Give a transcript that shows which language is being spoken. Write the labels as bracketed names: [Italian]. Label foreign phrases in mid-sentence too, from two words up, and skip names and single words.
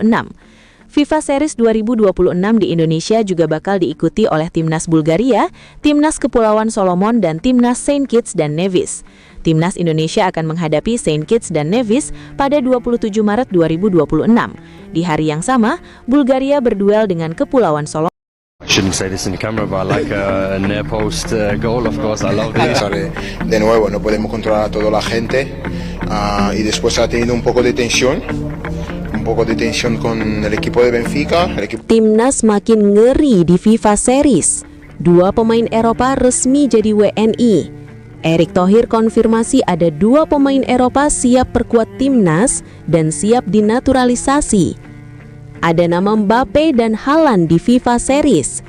[Indonesian] FIFA Series 2026 di Indonesia juga bakal diikuti oleh Timnas Bulgaria, Timnas Kepulauan Solomon, dan Timnas Saint Kitts dan Nevis. Timnas Indonesia akan menghadapi Saint Kitts dan Nevis pada 27 Maret 2026. Di hari yang sama, Bulgaria berduel dengan Kepulauan Solomon. [English] Shouldn't say this in the camera, but like a near post goal, of course, I love it. [Spanish] De nuevo, no podemos controlar a toda la gente y después ha tenido un poco de tensión con el equipo de Benfica. [Indonesian] Timnas makin ngeri di FIFA Series. 2 pemain Eropa resmi jadi WNI. Erick Thohir konfirmasi ada 2 pemain Eropa siap perkuat Timnas dan siap dinaturalisasi. Ada nama Mbappe dan Haaland di FIFA Series.